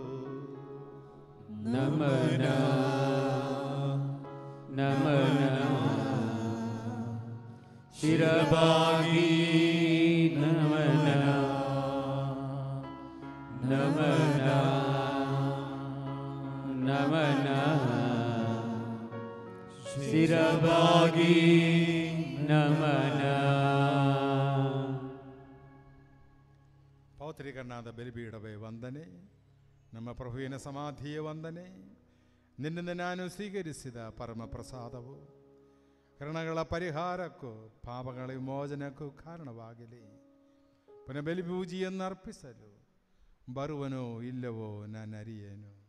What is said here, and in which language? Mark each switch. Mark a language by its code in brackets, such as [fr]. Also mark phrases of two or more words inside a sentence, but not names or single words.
[kn] ನಮನ ನಮನ ಶಿರವಾಗಿ ನಮನ ನಮನ ನಮನ ಶಿರವಾಗಿ ನಮನ. ಪೌತ್ರೀಕರಣಾದ ಬಲಿಪೀಠವೇ ವಂದನೆ, ನಮ್ಮ ಪ್ರಭುವಿನ ಸಮಾಧಿಯ ವಂದನೆ, ನಿನ್ನಿಂದ ನಾನು ಸ್ವೀಕರಿಸಿದ ಪರಮ ಪ್ರಸಾದವು ಕರ್ಣಗಳ ಪರಿಹಾರಕ್ಕೂ ಪಾಪಗಳ ವಿಮೋಚನಕ್ಕೂ ಕಾರಣವಾಗಲಿ. ಪುನಃ ಬಲಿಪೂಜೆಯನ್ನು ಅರ್ಪಿಸಲು ಬರುವನೋ ಇಲ್ಲವೋ ನಾನು ಅರಿಯೇನು.